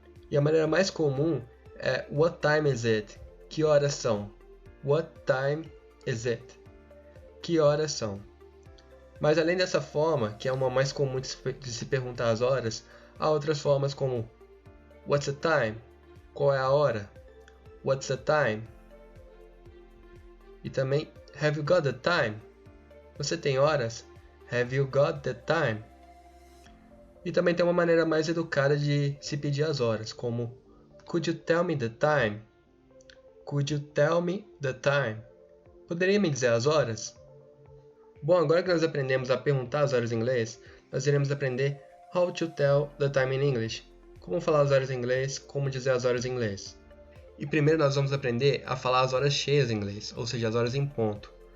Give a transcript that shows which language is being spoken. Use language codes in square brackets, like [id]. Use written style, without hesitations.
[pt] E a maneira mais comum é [en] What time is it? [pt] Que horas são? [en] What time is it? [pt] Que horas são? Mas além dessa forma, que é uma mais comum de se perguntar as horas, há outras formas como [en] What's the time? [pt] Qual é a hora? [en] What's the time? [pt] E também, [en] have you got the time? [pt] Você tem horas? [en] Have you got the time? [pt] E também tem uma maneira mais educada de se pedir as horas, como [en] Could you tell me the time? Could you tell me the time? [pt] Poderia me dizer as horas? Bom, agora que nós aprendemos a perguntar as horas em inglês, nós iremos aprender [en] How to tell the time in English. [pt] Como falar as horas em inglês, como dizer as horas em inglês. E primeiro nós vamos aprender a falar as horas cheias em inglês, ou seja, as horas em ponto.